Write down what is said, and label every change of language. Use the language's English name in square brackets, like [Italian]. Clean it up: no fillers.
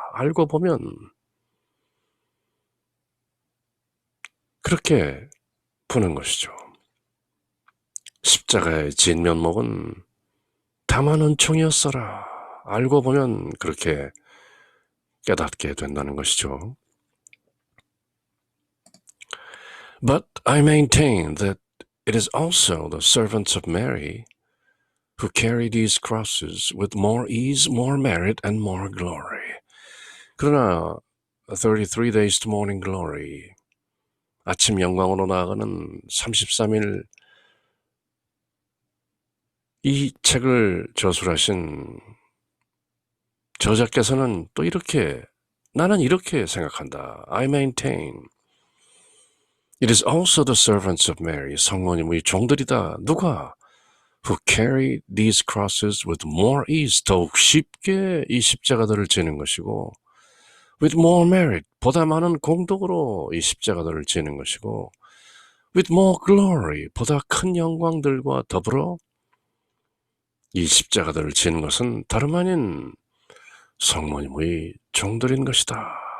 [Korean] 알고 보면 그렇게 푸는 것이죠. 십자가의 진면목은 다만 은총이었어라. 알고 보면 그렇게 깨닫게 된다는 것이죠. [English] But I maintain that it is also the servants of Mary who carry these crosses with more ease, more merit, and more glory. [Korean] 그러나 33 days to morning glory, 아침 영광으로 나아가는 33일 이 책을 저술하신 저자께서는 또 이렇게 나는 이렇게 생각한다. [English] I maintain it is also the servants of Mary, [Korean] 성모님의 종들이다. 누가? [English] Who carry these crosses with more ease, [Korean] 더욱 쉽게 이 십자가들을 지는 것이고 [English] with more merit, [Korean] 보다 많은 공덕으로 이 십자가들을 지는 것이고 [English] with more glory, [Korean] 보다 큰 영광들과 더불어 이 십자가들을 지는 것은 다름 아닌 성모님의 종들인 것이다.